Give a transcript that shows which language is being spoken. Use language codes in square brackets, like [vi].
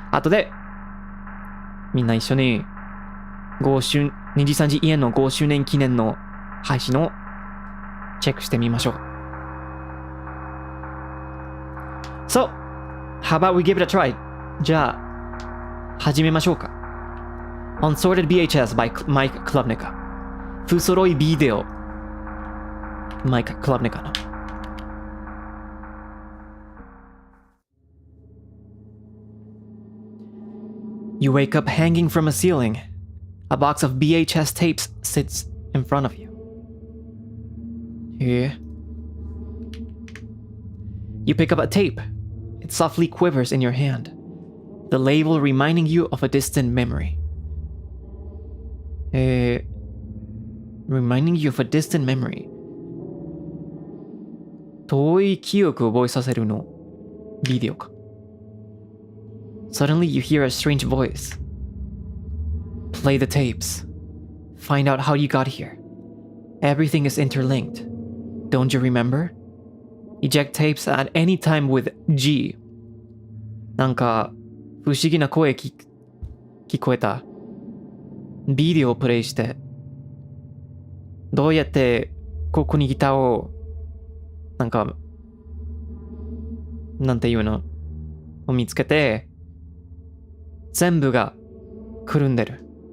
[ja] 後でみんな一緒にNIJISANJI ENの5周年記念の配信をチェックしてみましょう。 [en] So, how about we give it a try? [ja] じゃあ始めましょうか。 [en] Unsorted VHS by Mike Klovnica [ja] 不揃いビデオ [en] Mike Klovnica のYou wake up hanging from a ceiling. A box of VHS tapes sits in front of you. Yeah. You pick up a tape. It softly quivers in your hand, the label reminding you of a distant memory. Reminding you of a distant memory. [ja] 遠い記憶を覚えさせるのビデオか。 [en] Suddenly you hear a strange voice. Play the tapes. Find out how you got here. Everything is interlinked. Don't you remember? Eject tapes at any time with G. [ja] なんか不思議な声聞こえた。ビデオをプレイして。どうやってここにギターをなんていうのを見つけて全部がくるんでる。